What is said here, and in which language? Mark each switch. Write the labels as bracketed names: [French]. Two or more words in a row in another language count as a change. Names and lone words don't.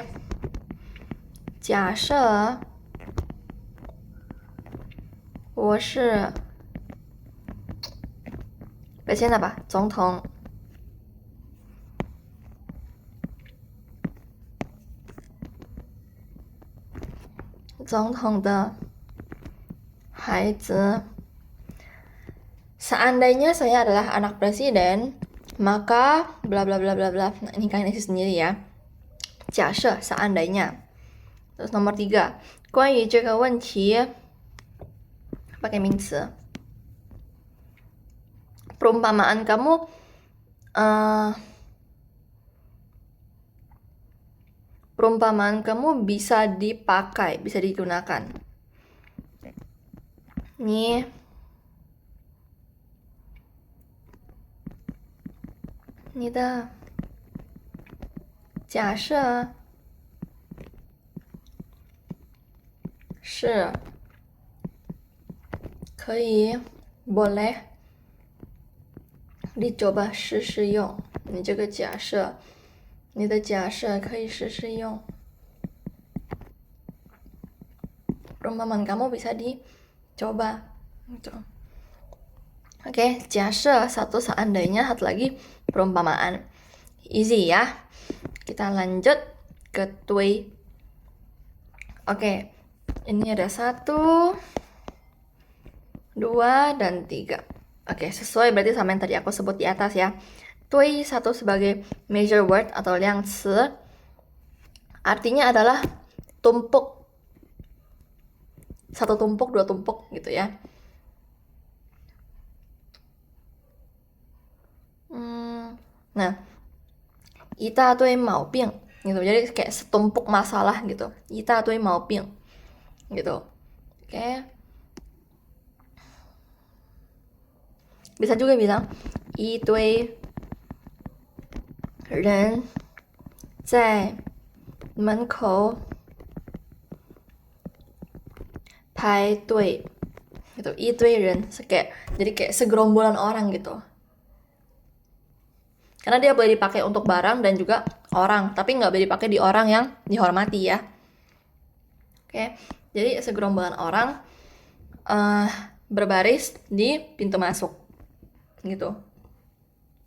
[Chinese] 假设我是 [Indonesian] presiden apa? [Chinese] 总统。总统的孩子 [Indonesian] Seandainya saya adalah anak presiden, maka bla bla bla bla bla. Nah, ini kalian isi sendiri ya. 假设 seandainya. Terus nomor 3, [Chinese] 关于这个问题 [Indonesian] pakai 名词 perumpamaan kamu perumpamaan kamu bisa dipakai, bisa digunakan. Nih, [Chinese] 你的假设是可以 [Indonesian] boleh dicoba [Chinese] 试试用。你这个假设，你的假设可以试试用。 [Indonesian] Perumpamaan kamu bisa dicoba gitu. Oke, 假设 satu seandainya, satu lagi perumpamaan. Easy ya. Kita lanjut ke tui. Oke, ini ada 1, 2, dan 3. Oke, sesuai berarti sama yang tadi aku sebut di atas ya. Tui 1 sebagai [English] major word [Indonesian] atau 量词 artinya adalah tumpuk. 1 tumpuk, 2 tumpuk gitu ya. Nah, [Chinese] 一大堆毛病 gitu. [Indonesian] Jadi kayak setumpuk masalah gitu. [Chinese] 一大堆毛病 gitu. Oke. [Indonesian] Bisa juga bilang [Chinese] 一堆人在门口排队gitu. 一堆人 [Indonesian] jadi kayak segerombolan orang gitu. Karena dia boleh dipakai untuk barang dan juga orang, tapi nggak boleh dipakai di orang yang dihormati ya. Oke, jadi segerombolan orang berbaris di pintu masuk gitu.